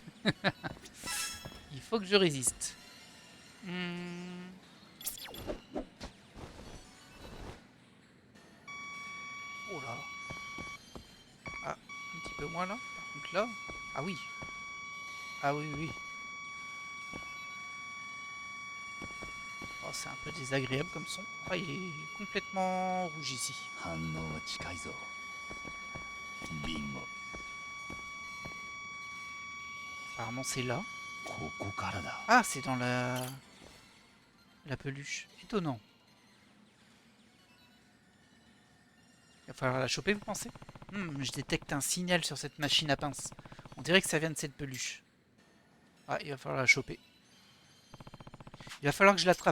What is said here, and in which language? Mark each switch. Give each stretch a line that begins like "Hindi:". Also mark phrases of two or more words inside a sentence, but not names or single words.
French: Il faut que je résiste. Oh là. Ah, un petit peu moins là. Par contre là. Ah oui. Ah oui, oui. Oh, c'est un peu désagréable comme son. Ah, il est complètement rouge ici.
Japanese: 反応は近いぞビンゴ
French: Apparemment c'est là.
Japanese: ここからだ
French: Ah, c'est dans la peluche. Étonnant. Il va falloir la choper, vous pensez? Je détecte un signal sur cette machine à pince. On dirait que ça vient de cette peluche. Ah, il va falloir la choper. Il va falloir que je l'attrape.